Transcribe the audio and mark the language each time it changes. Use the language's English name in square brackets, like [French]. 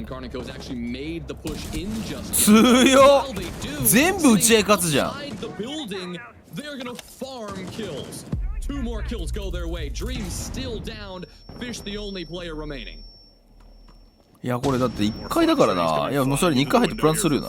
[English] KARN&Co has actually made the push in just [Japanese] 強っ全部打ち合い勝つじゃん。 [English] They're gonna farm kills. Two more kills go their way. Dream still down. Fish the only player remaining. [Japanese] いやこれだって1回だからな。いやもうそれ2回入ってプランするよな。